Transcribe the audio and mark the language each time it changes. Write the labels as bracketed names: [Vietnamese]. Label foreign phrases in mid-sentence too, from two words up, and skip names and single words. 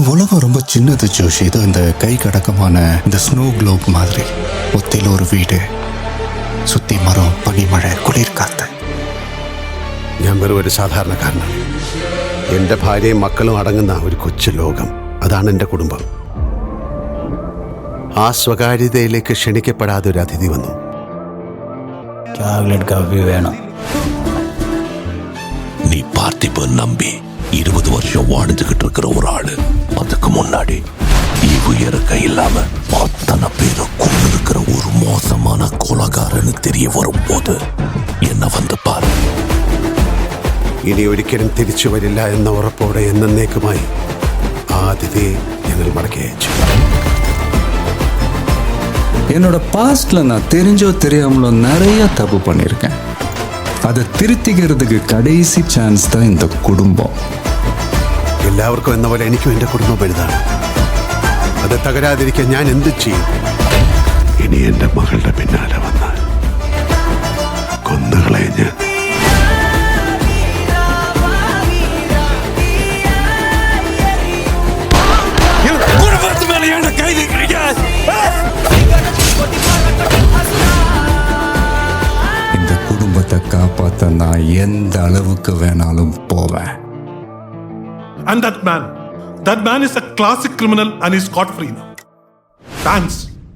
[Tamil] உலகம் ரொம்ப சின்னது ஜோஷி. இது இந்த கை கடக்கமான இந்த [English] snow globe [Tamil] மாதிரி. ஒத்தையில் ஒரு வீடு, சுத்தி மரம், [Malayalam] പനിമഴ, കുളിർ കാത്ത്. ഞാൻ വെറും ഒരു സാധാരണക്കാരനാണ്. എൻ്റെ ഭാര്യയും മക്കളും അടങ്ങുന്ന ഒരു കൊച്ചു ലോകം, അതാണ് എൻ്റെ കുടുംബം. ആ സ്വകാര്യതയിലേക്ക് ക്ഷണിക്കപ്പെടാതെ ഒരു അതിഥി വന്നു. [English] chocolate coffee [Malayalam] വേണം. [Tamil] நீ பார்த்திபன் நம்பி 20 வருஷம் வாழ்ந்துகிட்டு இருக்கிற ஒரு ஆளு, அதுக்கு முன்னாடி ஈவு இறக்க இல்லாம அத்தனை பேரை கொண்டு இருக்கிற ஒரு மோசமான கொலகாரன்னு தெரிய வரும்போது என்ன வந்து பாரு. [Malayalam] ഇനി ഒരിക്കലും തിരിച്ചു വരില്ല എന്ന ഉറപ്പോടെ എന്നേക്കുമായി ആ അതിഥിയെ ഞങ്ങൾ മടക്കി അയച്ചു. [Tamil] என்னோட பாஸ்ட்ல நான் தெரிஞ்சோ தெரியாமலோ நிறைய தப்பு பண்ணியிருக்கேன். அதை திருத்திக்கிறதுக்கு கடைசி சான்ஸ் தான் இந்த குடும்பம். [Malayalam] എല്ലാവർക്കും എന്ന പോലെ എനിക്കും എൻ്റെ കുടുംബം വലുതാണ്. അത് തകരാതിരിക്കാൻ ഞാൻ എന്ത് ചെയ്യും? ഇനി എൻ്റെ മകളുടെ പിന്നാലെ വന്നാൽ കൊന്നുകളെ ഞാൻ. [Tamil] இந்த குடும்பத்தை காப்பாற்ற நான் எந்த அளவுக்கு வேணாலும் போவேன். [English] And that man is a classic criminal and is scot free now. Thanks.